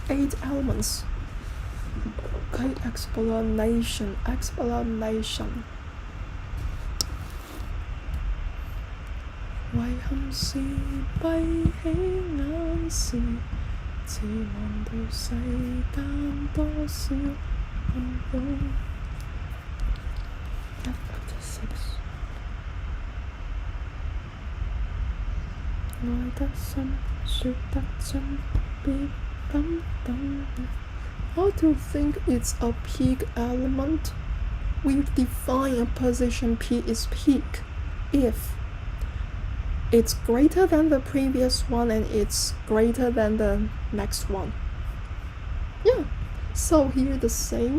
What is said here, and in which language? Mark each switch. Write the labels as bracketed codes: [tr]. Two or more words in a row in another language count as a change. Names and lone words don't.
[en] find elements. Okay, explanation. [yue] 遺憾是閉起眼時，似望到世間多少暗湧。愛得深，說得真，別感動。 [en] How to think it's a peak element? We define a position P is peak if it's greater than the previous one and it's greater than the next one. Yeah, so here the same.